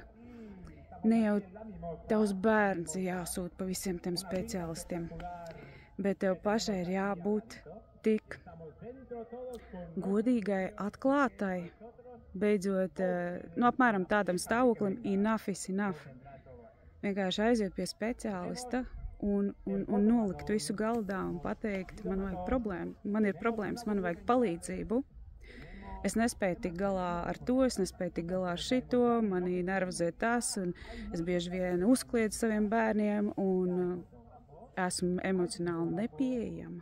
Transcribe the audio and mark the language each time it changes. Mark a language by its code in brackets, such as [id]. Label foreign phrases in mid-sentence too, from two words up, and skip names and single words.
[lv] Ne jau tavs bērns ir jāsūt pa visiem tiem speciālistiem, bet tev pašai ir jābūt tik godīgai, atklātai, beidzot, apmēram tādam stāvoklim, [en] enough is enough. [lv] Vienkārši aiziet pie speciālista un nolikt visu galdā un pateikt, man ir problēmas, man vajag palīdzību. Es nespēju tik galā ar to, es nespēju tik galā ar šito, mani nervozē tas, un es bieži vien uzkliedzu saviem bērniem un esmu emocionāli nepieejama.